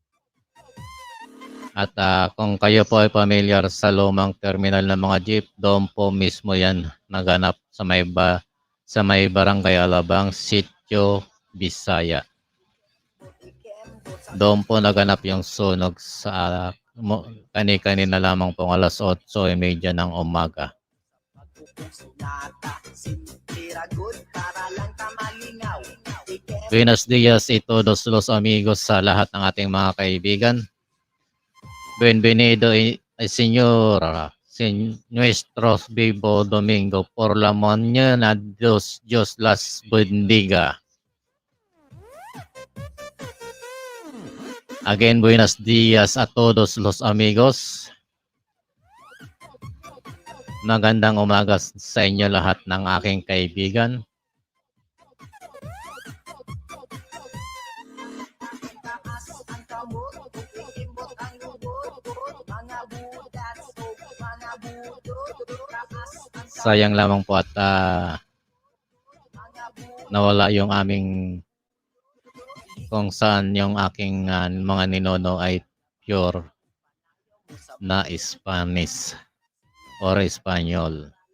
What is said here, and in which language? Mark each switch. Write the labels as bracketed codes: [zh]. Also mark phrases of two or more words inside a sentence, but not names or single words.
[tl] At kung kayo po ay familiar sa lumang terminal ng mga jeep, doon po mismo yan naganap sa may Barangay Alabang, Sitio, Bisaya. Doon po naganap yung sunog sa kani-kanina lamang pong alas 8:30 ng umaga. [es] Buenos dias a todos los amigos [tl] sa lahat ng ating mga kaibigan. [es] Bienvenido Señor nuestro vivo domingo por la mañana. Dios las bendiga. Again, buenos dias a todos los amigos. [tl] Magandang umaga sa inyo lahat ng aking kaibigan. Sayang lamang po at nawala yung aming kung saan yung aking mga ninono ay pure na Spanish or Espanyol.